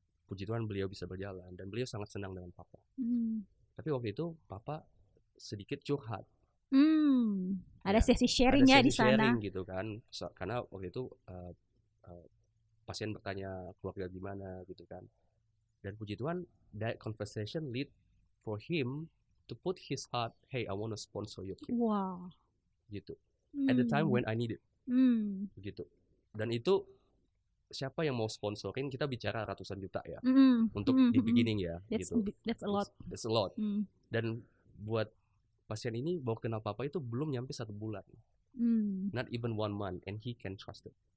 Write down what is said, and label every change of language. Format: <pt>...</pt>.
<id>Puji Tuhan beliau bisa berjalan dan beliau sangat senang dengan papa. Tapi waktu itu papa sedikit curhat. Ada sesi sharing ya di sana. Sharing gitu kan, karena waktu itu pasien bertanya keluarga gimana gitu kan. Dan puji Tuhan,</id> <en>that conversation lead for him to put his heart, hey, I want to sponsor your kid. Wow.</en> <id>Gitu.</id> <en>At the time when I need it.</en> <id>Gitu. Dan itu siapa yang mau sponsorin, kita bicara ratusan juta ya. Untuk di beginning ya.</id> <en>That's a lot. That's a lot.</en> <id>Dan buat pasien ini baru kenal papa itu belum nyampe 1 bulan,</id> <en>not even 1 month, and he can trust it</en>